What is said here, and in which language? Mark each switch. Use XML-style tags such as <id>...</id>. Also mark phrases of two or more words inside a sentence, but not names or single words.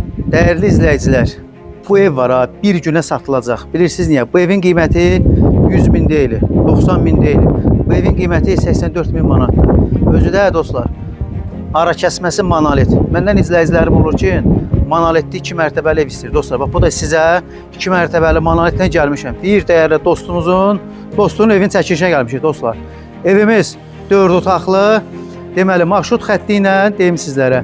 <tr>Değerli izleyiciler, bu ev var ha, bir güne satılacaq. Bilirsiniz niye? Bu evin kıymeti 100 bin değil, 90 bin değil. Bu evin kıymeti 84 bin manat.</tr> <az>Özü də dostlar, ara kəsməsi monolit. Məndən izləyicilərim olur ki, monolitli 2 mərtəbəli ev istəyir dostlar. Bax, bu da sizə 2 mərtəbəli monolitlə gəlmişəm. Bir dəyərli dostunun evin çəkilişinə gəlmişik dostlar. Evimiz 4 otaqlı, deməli marşrut xətti ilə deyim sizlərə.</az>